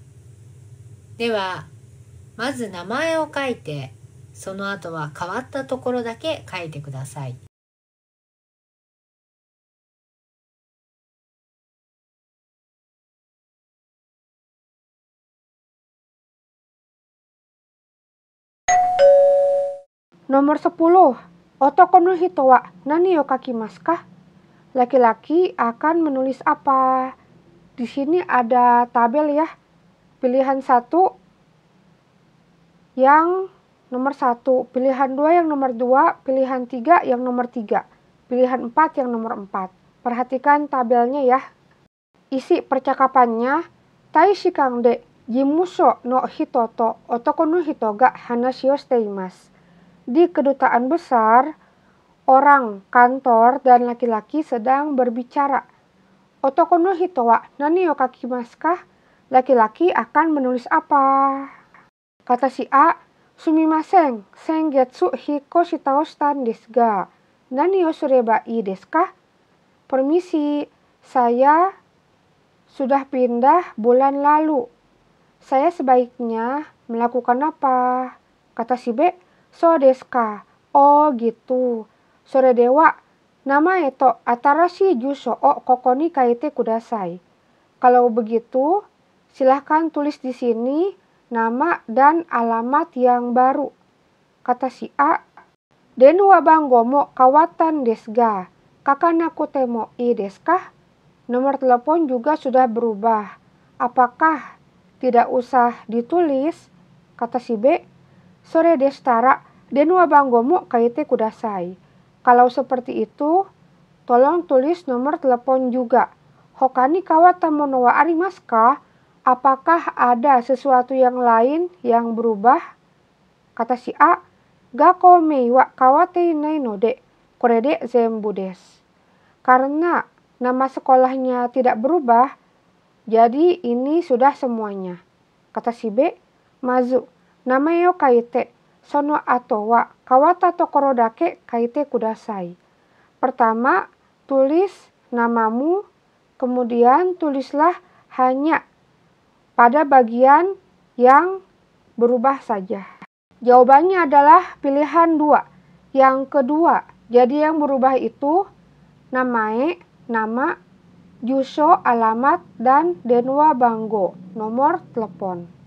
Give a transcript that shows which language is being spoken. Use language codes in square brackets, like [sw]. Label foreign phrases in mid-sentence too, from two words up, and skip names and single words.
[ja] では、まず名前を書いて、その後は変わったところだけ書いてください。 [id] Nomor 10. [ja] 男の人は何を書きますか? [id] Laki-laki akan menulis apa? Di sini ada tabel ya. Pilihan 1 yang nomor 1, pilihan 2 yang nomor 2, pilihan 3 yang nomor 3, pilihan 4 yang nomor 4. Perhatikan tabelnya ya. Isi percakapannya, [ja] 大使館で事務所の人と男の人が話をしています. [id] Di kedutaan besar, orang kantor dan laki-laki sedang berbicara. [ja] 男の人は何を書きますか? [id] Laki-laki akan menulis apa? Kata si A, [ja] すみません、先月引っ越したをしたですが, 何をすればいいですか? [id] Permisi, saya sudah pindah bulan lalu. Saya sebaiknya melakukan apa? Kata si B, [ja] そうですか? [id] Oh gitu. [ja] それでは, 名前と新しい住所をここに書いてください. [id] Kalau begitu, silahkan tulis di sini nama dan alamat yang baru. Kata si A, [ja] 電話番号も変わったんですが、書かなくてもいいですか? [id] Nomor telepon juga sudah berubah. Apakah tidak usah ditulis? Kata si B, [ja] それでしたら電話番号も書いてください. [id] Kalau seperti itu, tolong tulis nomor telepon juga. [ja] ほかに変わったものはありますか? [id] Apakah ada sesuatu yang lain yang berubah? Kata si A, [ja] 学校名は変わっていないので, これで全部です. [id] Karena nama sekolahnya tidak berubah, jadi ini sudah semuanya. Kata si B, [ja] まず、名前を書いて、その後は変わったところだけ書いてください. [id] Pertama, tulis namamu, kemudian tulislah hanya pada bagian yang berubah saja. Jawabannya adalah pilihan 2. Yang kedua, jadi yang berubah itu namae, nama, jusho, alamat, dan [ja] 電話番号, [id] nomor telepon.